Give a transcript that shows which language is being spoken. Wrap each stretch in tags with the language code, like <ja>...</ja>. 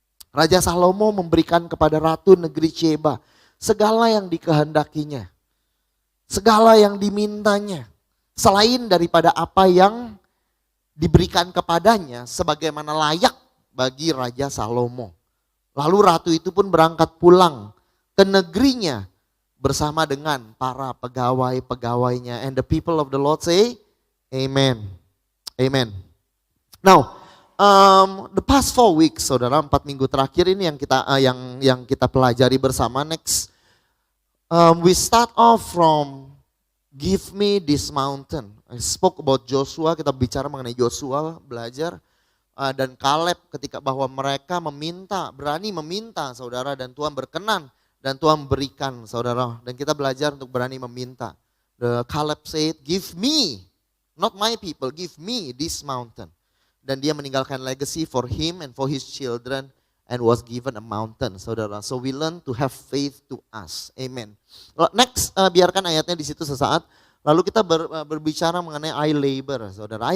<id>Raja Salomo memberikan kepada Ratu Negeri Sheba segala yang dikehendakinya, segala yang dimintanya, selain daripada apa yang diberikan kepadanya sebagaimana layak bagi Raja Salomo. Lalu ratu itu pun berangkat pulang ke negerinya bersama dengan para pegawai-pegawainya.</id> <en>And the people of the Lord say, Amen. Amen. Now, the past 4 weeks,</en> <id>saudara, 4 minggu terakhir ini yang kita pelajari bersama.</id> <en>Next, we start off from give me this mountain. I spoke about Joshua,</en> <id>kita bicara mengenai Joshua, belajar. Dan Kaleb ketika bahwa mereka berani meminta, saudara, dan Tuhan berkenan. Dan Tuhan berikan, saudara. Dan kita belajar untuk berani meminta.</id> <en>The Caleb said, give me, not my people, give me this mountain.</en> <id>Dan dia meninggalkan</id> <en>legacy for him and for his children and was given a mountain, saudara. So we learn to have faith to us. Amen.</en> <id>Next, biarkan ayatnya di situ sesaat. Lalu kita berbicara mengenai I labor, saudara.</id>